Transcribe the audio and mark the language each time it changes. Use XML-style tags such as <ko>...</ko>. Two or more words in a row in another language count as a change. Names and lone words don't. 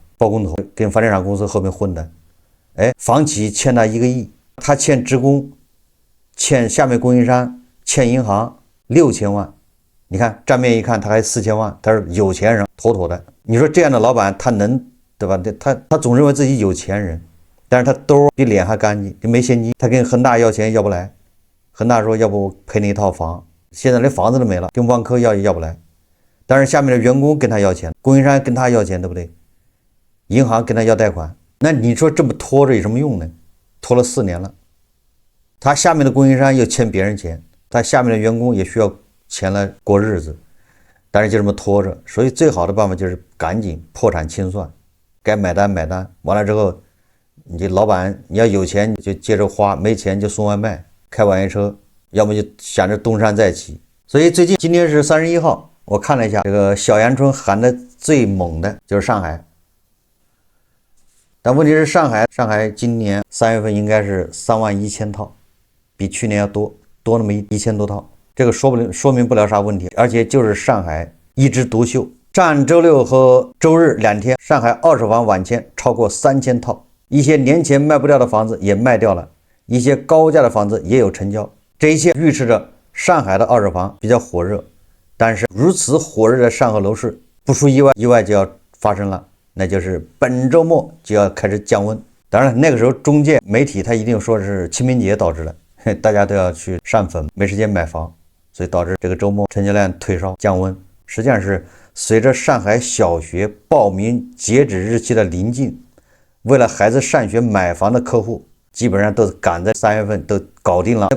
<zh>包工頭跟房地產公司後面混的，房企欠他1個億，他欠職工、欠下面供應商、欠銀行6000萬。你看賬面一看，他還4000萬，他是有錢人，妥妥的。你說這樣的老闆，他能對吧？他總認為自己有錢人，但是他兜比臉還乾淨，就沒現金。他跟恆大要錢要不來，恆大說要不賠你一套房，現在連房子都沒了，跟萬科要也要不來。但是下面的員工跟他要錢，供應商跟他要錢，对不對？銀行跟他要貸款，那你說這麼拖着有什麼用呢？拖了4年了，他下面的供应商又欠別人錢，他下面的員工也需要錢來過日子，但是就這麼拖着。所以最好的辦法就是趕緊破產清算，該買單買單，完了之後，你老闆你要有錢就接着花，沒錢就送外賣，開網約車，要麼就想着東山再起。所以今天是31號，我看了一下，這個小陽春喊的最猛的就是上海。但問題是上海今年3月份應該是31000套，比去年要多那麼1000多套，這個說明不了啥問題，而且就是上海一枝獨秀。上周六和周日2天，上海二手房晚簽超過3000套，一些年前賣不掉的房子也賣掉了，一些高價的房子也有成交，這一切預示着上海的二手房比較火熱。但是如此火熱的上海樓市，不出意外就要發生了，那就是本周末就要開始降溫。當然那個時候中介媒體他一定說是清明節導致的，大家都要去上墳，沒時間買房，所以導致這個周末成交量退燒降溫。實際上是隨着上海小學報名截止日期的臨近，為了孩子上學買房的客戶基本上都趕在3月份都搞定了。</zh>